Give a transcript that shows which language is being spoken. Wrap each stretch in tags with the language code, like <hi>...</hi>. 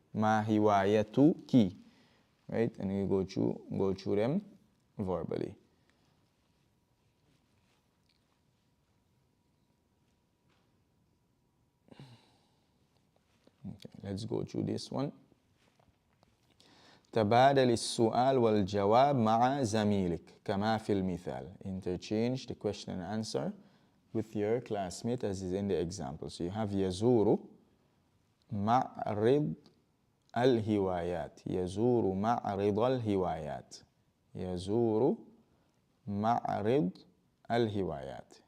<ar>Ma hiwayatuki.</ar> <en>Right? And you go through them verbally. Okay, let's go through this one.</en> <ar>تبادل السؤال والجواب مع زميلك كما في المثال.</ar> <en>Interchange the question and answer with your classmate as is in the example. So you have</en> <ar>يزور معرض الهوايات. يزور معرض الهوايات. يزور معرض الهوايات.</ar>